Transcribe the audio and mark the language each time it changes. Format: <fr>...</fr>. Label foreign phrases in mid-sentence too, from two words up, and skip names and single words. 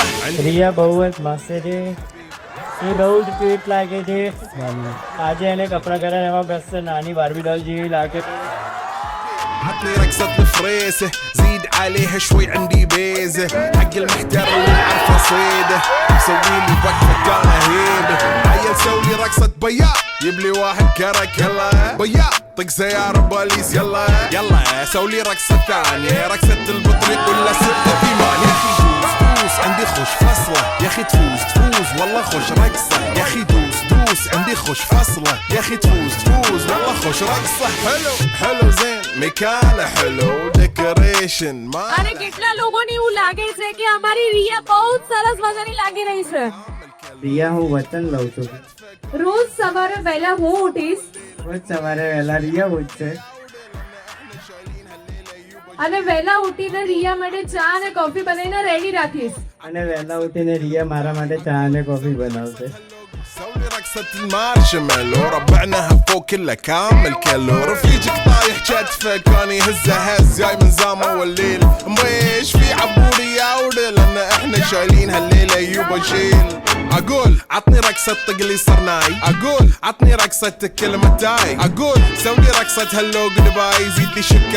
<gu>રિયા બહુ જ મસ્ત છે, એ બહુ જ ક્યુટ લાગે છે. આજે એને કપડાં પહેરે એમાં મસ્ત નાની</gu> <en>Barbie doll</en> <gu>જેવી લાગે.</gu> <ar>عطني رقصة الفريسة زيد عليها شوي عندي بيزة حق المحتر اللي عارفة صيدة مسوي لي وقفة كان هيبة عيل سوي رقصة بياع يبلي واحد كرك يلا بياع طق سيارة بوليس يلا يلا سوي رقصة ثانية رقصة البطريق ولا ستة في مال يا اخي دوس دوس عندي خوش فصلة يا اخي تفوز تفوز والله خوش رقصة يا اخي دوس دوس عندي خوش فصلة يا اخي تفوز تفوز والله خوش رقصة حلو حلو زين مكانه حلو ديكوريشن ما</ar> <gu>અને કેટલા લોકોને એવું લાગે છે કે અમારી રિયા બહુ જ સરસ મજાની લાગી રહી છે. રિયા હું વચન લઉં છું, રોજ સવારે વહેલા હું ઉઠીશ રોજ સવારે વહેલા રિયા ઉઠશે અને વહેલા ઉઠીને રિયા માટે ચા અને કોફી બનાવીને રેડી રાખીશ. અને વહેલા ઉઠીને રિયા મારા માટે ચા અને કોફી બનાવશે.</gu> <ar>سوي رقصة المارشميلو ربعناها فوق كلها كامل كيلو رفيجك طايح كتفه كان يهزه هز جاي من زامه والليل مش في عبوري يا ودل لان احنا شايلين هالليله يوبا شيل اقول عطني رقصة طقلي صرناي اقول عطني رقصة كلمة تاي اقول سوي رقصة</ar> <en>hello goodbye</en> <ar>زيد لي شكر</ar>